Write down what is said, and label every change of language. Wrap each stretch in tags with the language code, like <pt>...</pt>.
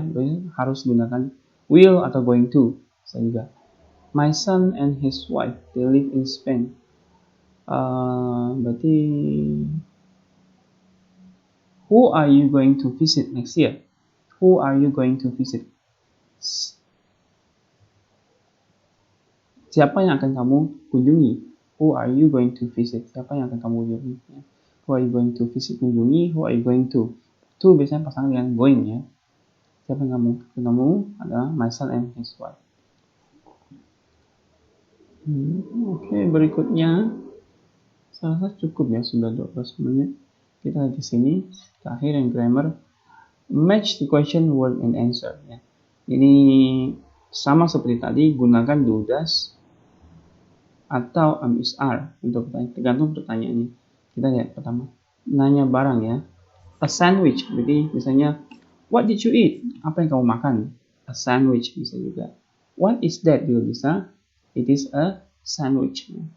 <id>Berarti harus gunakan will atau going to. Bisa juga.</id> <en>My son and his wife, they live in Spain.</en> <id>Berarti</id> <en>who are you going to visit next year? Who are you going to visit?</en> <id>Siapa yang akan kamu kunjungi?</id> <en>Who are you going to visit?</en> <id>Siapa yang akan kamu kunjungi?</id> <en>Who are you going to visit?</en> <id>Kunjungi.</id> <en>Who are you going to?</en> <id>To biasanya pasangan dengan going ya. Siapa yang kamu adalah</id> <en>my son and his wife.</en> <id>Oke, berikutnya saya rasa cukup ya, sudah 12 menit. Kita di sini terakhir yang grammar.</id> <en>Match the question, word, and answer ya.</en> <id>Ini sama seperti tadi, gunakan do does atau is are untuk pertanyaan, tergantung pertanyaannya. Kita lihat pertama, nanya barang ya. A sandwich, berarti misalnya</id> <en>what did you eat?</en> <id>Apa yang kamu makan?</id> <en>A sandwich</en> <id>bisa juga.</id> <en>What is that</en> <id>juga bisa.</id> <en>It is a sandwich.</en>